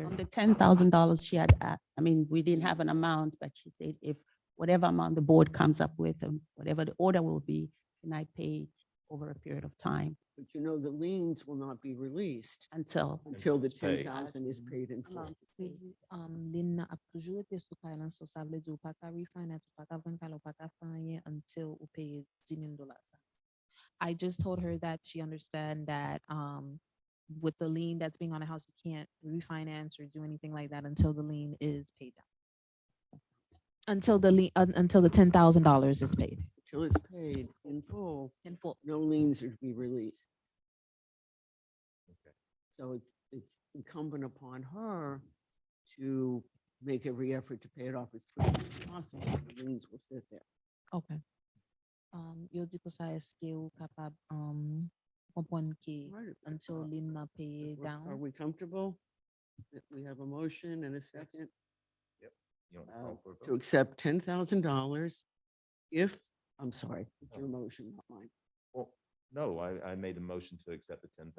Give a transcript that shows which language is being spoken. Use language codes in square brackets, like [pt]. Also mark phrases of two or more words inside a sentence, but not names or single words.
[en] On the $10,000 she had, I mean, we didn't have an amount, but she said if whatever amount the board comes up with, whatever the order will be, can I pay it over a period of time But you know, the liens will not be released until until the it's paid. 10,000 is paid in full. amount is paid? [ht] Lin na ap toujou ete sou kay lan, so sa vle di ou pa ka refinance, ou pa ka ven kal, ou pa ka fanyen until ou pay $10,000. [en] I just told her that she understand that with the lien that's being on the house, you can't refinance or do anything like that until the lien is paid down. Until the lien, until the $10,000 is paid Until it's paid in full, in full. no liens are to be released. Okay. So it's incumbent upon her to make every effort to pay it off as quickly as possible. The liens will sit there. Okay. [ht] Yo di ko sa eske ou kapab kompon ki [en] Right. until lien na pay Are down. we comfortable that we have a motion and a second You want to uh, call for a to vote? accept $10,000 if, I'm sorry, it's your motion, not mine. Well, no, I made a motion to accept the $10,000.